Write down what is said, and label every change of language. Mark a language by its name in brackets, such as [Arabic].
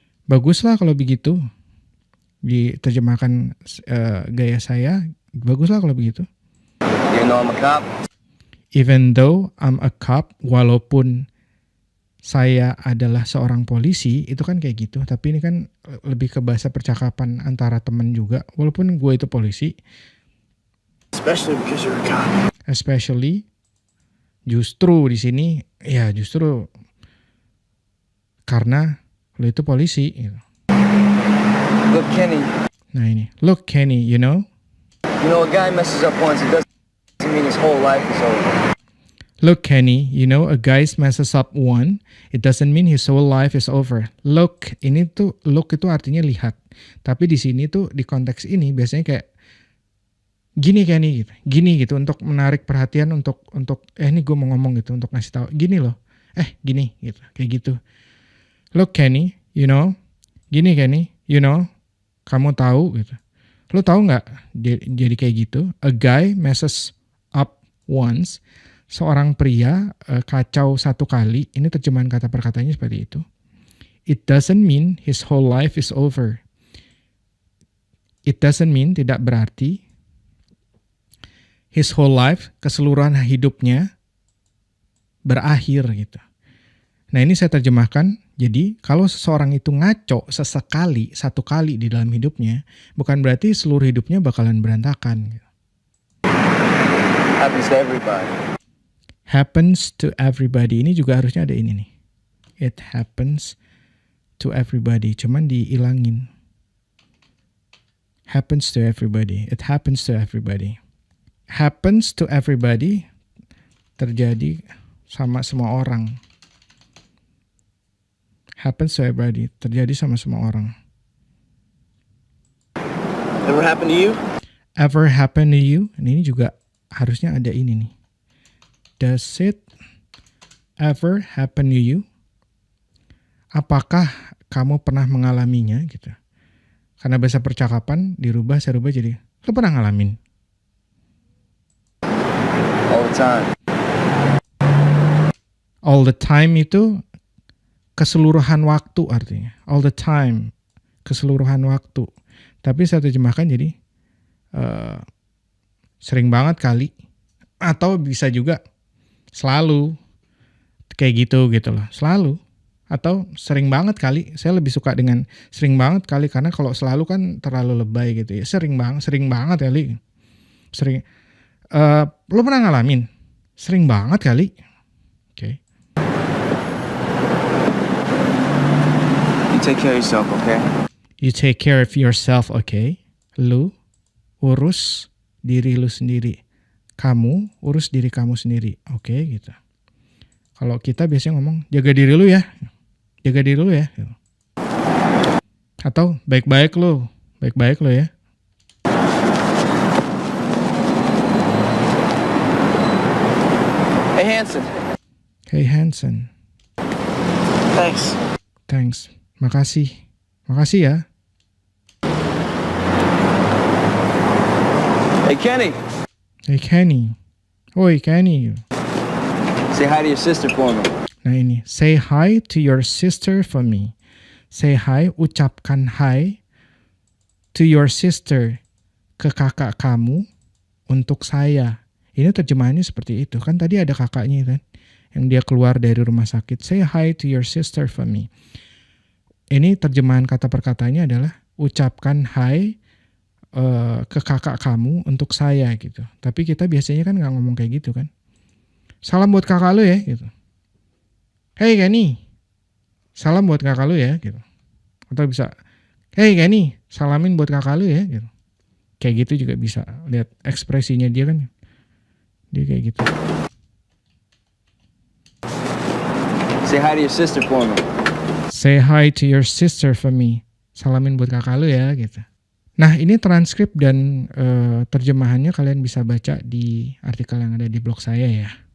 [Indonesian] Baguslah kalau begitu. Diterjemahkan gaya saya. Baguslah kalau begitu. [English] You know I'm a cop? Even though I'm a cop. [Indonesian] Walaupun saya adalah seorang polisi. Itu kan kayak gitu. Tapi ini kan lebih ke bahasa percakapan antara teman juga. Walaupun gue itu polisi. [English] Especially because you're a cop. [Indonesian] Especially. Justru di sini. Ya justru. Karena lo itu polisi. Gitu. [English] Look, Kenny. [Indonesian] Nah ini. [English] Look Kenny, you know. You know, a guy messes up once. It doesn't mean his whole life is over. Look Kenny, you know a guy messes up one. It doesn't mean his whole life is over. [Indonesian] Look, ini tuh look itu artinya lihat. Tapi di sini tuh di konteks ini biasanya kayak gini Kenny gitu. Gini gitu untuk menarik perhatian untuk ini gue mau ngomong gitu untuk ngasih tahu. Gini loh. Gini gitu. Kayak gitu. [English] Look Kenny, you know. Gini Kenny, you know. [Indonesian] Kamu tahu gitu. Lo tahu nggak jadi kayak gitu? [English] A guy messes up once. [Indonesian] Seorang pria kacau satu kali. Ini terjemahan kata perkataannya seperti itu. [English] It doesn't mean his whole life is over. It doesn't mean [Indonesian] tidak berarti [English] his whole life, [Indonesian] keseluruhan hidupnya berakhir gitu. Nah ini saya terjemahkan. Jadi kalau seseorang itu ngaco sesekali, satu kali di dalam hidupnya, bukan berarti seluruh hidupnya bakalan berantakan. Gitu. [English] Happens to everybody. Happens to everybody. [Indonesian] Ini juga harusnya ada ini nih. [English] It happens to everybody. [Indonesian] Cuman diilangin. [English] Happens to everybody. It happens to everybody. Happens to everybody. [Indonesian] Terjadi sama semua orang. [English] Happens to everybody. [Indonesian] Terjadi sama semua orang. [English] Ever happen to you? Ever happen to you? [Indonesian] Ini juga harusnya ada ini nih. [English] Does it ever happen to you? [Indonesian] Apakah kamu pernah mengalaminya gitu? Karena bahasa percakapan saya rubah jadi lo pernah ngalamin? [English] All the time. All the time [Indonesian] itu keseluruhan waktu artinya. [English] All the time, [Indonesian] keseluruhan waktu. Tapi saya terjemahkan jadi sering banget kali. Atau bisa juga selalu. Kayak gitu loh. Selalu. Atau sering banget kali. Saya lebih suka dengan sering banget kali. Karena kalau selalu kan terlalu lebay gitu ya. Sering banget kali. Sering. Lo pernah ngalamin? Sering banget kali. Oke. [English] You take care of yourself, okay? You take care of yourself, okay? [Indonesian] Lu urus diri lu sendiri. Kamu urus diri kamu sendiri, oke gitu. Kalau kita biasanya ngomong jaga diri lu ya. Jaga diri lu ya. Atau baik-baik lu ya. [English] Hey, Hanson. Hey Hanson. [Indonesian] Thanks. Makasih ya. [English] Hey, Kenny. Hey Kenny. Oi Kenny. Say hi to your sister for me. [Indonesian] Nah ini. [English] Say hi to your sister for me. Say hi, ucapkan hi to your sister. [Indonesian] Ke kakak kamu untuk saya. Ini terjemahannya seperti itu. Kan tadi ada kakaknya kan. Yang dia keluar dari rumah sakit. [English] Say hi to your sister for me. [Indonesian] Ini terjemahan kata perkataannya adalah ucapkan hi ke kakak kamu untuk saya gitu. Tapi kita biasanya kan nggak ngomong kayak gitu kan. Salam buat kakak lu ya gitu. Hey Kenny, salam buat kakak lu ya gitu. Atau bisa, Hey Kenny, salamin buat kakak lu ya gitu. Kayak gitu juga bisa. Lihat ekspresinya dia kan. Dia kayak gitu. [English] Say hi to your sister for me. Say hi to your sister for me. [Indonesian] Salamin buat kakak lu ya gitu. Nah ini transkrip dan terjemahannya kalian bisa baca di artikel yang ada di blog saya ya.